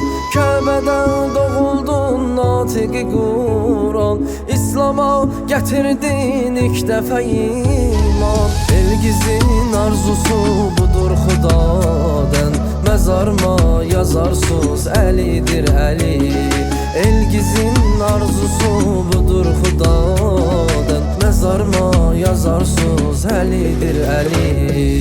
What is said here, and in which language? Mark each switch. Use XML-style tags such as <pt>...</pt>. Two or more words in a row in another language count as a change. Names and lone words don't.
<tr>Kəbədə doğuldun natiqi Kur'an, İslam'a getirdin ilk defa iman.</tr> <az>Elgizin arzusu budur Xudadan, mezarma yazarsız Əlidir Əli. Elgizin arzusu budur Xudadan, mezarma yazarsız Əlidir Əli.</az>